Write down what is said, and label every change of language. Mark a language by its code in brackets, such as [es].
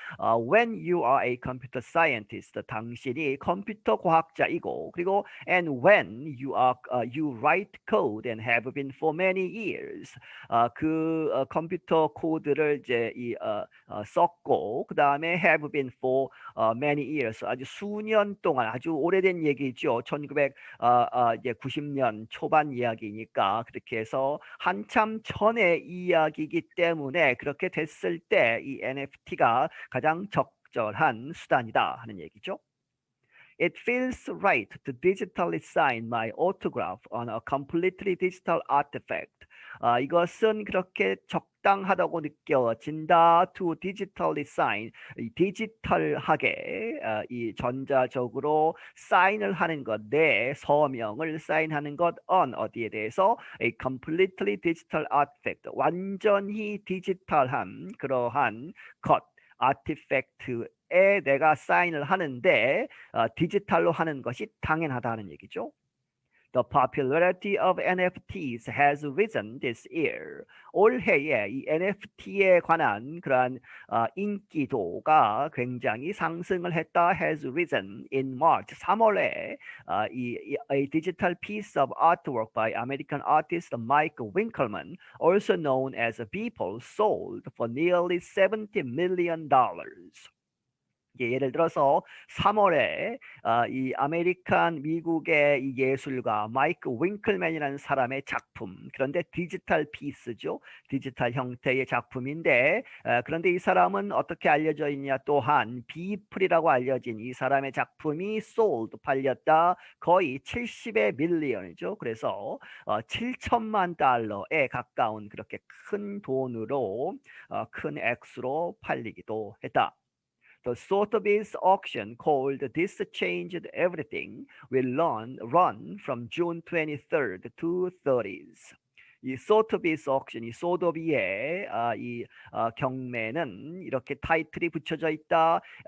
[en] When you are a computer scientist, 당신이 컴퓨터 과학자이고, 그리고 and when you write code and have been for many years. [ko] 그 컴퓨터 코드를 이제 썼고, 그 다음에 have been for many years, 아주 수년 동안, 아주 오래된 얘기죠. 1990년 초반 이야기니까 그렇게 해서 한참 전의 이야기이기 때문에 그렇게 됐을 때 이 NFT가 가장 적절한 수단이다 하는 얘기죠. [en] It feels right to digitally sign my autograph on a completely digital artifact. [ko] 이것은 그렇게 적당하다고 느껴진다. To digitally sign, 디지털하게 이 전자적으로 사인을 하는 것, 내 서명을 사인하는 것 on, 어디에 대해서? A completely digital artifact, 완전히 디지털한 그러한 것, 아티팩트에 내가 사인을 하는데 디지털로 하는 것이 당연하다는 얘기죠. [en] The popularity of NFTs has risen this year. [ko] 올해에 이 NFT에 관한 그러한 인기도가 굉장히 상승을 했다. [en] Has risen in March. 3월에 a digital piece of artwork by American artist Mike Winkelmann, also known as Beeple, sold for nearly $70 million. [ko] 예를 들어서 3월에 이 미국의 이 예술가 마이크 윙클맨이라는 사람의 작품, 그런데 디지털 피스죠. 디지털 형태의 작품인데 그런데 이 사람은 어떻게 알려져 있냐, 또한 비플이라고 알려진 이 사람의 작품이 sold, 팔렸다. 거의 70의 밀리언이죠. 그래서 7천만 달러에 가까운 그렇게 큰 돈으로 큰 액수로 팔리기도 했다. [en] The Sotheby's auction, called This Changed Everything, will run from June 23rd to 30th. [ko] 이 소토비스 옥션, 이 소도비의 경매는 이렇게 타이틀이 붙여져 있다.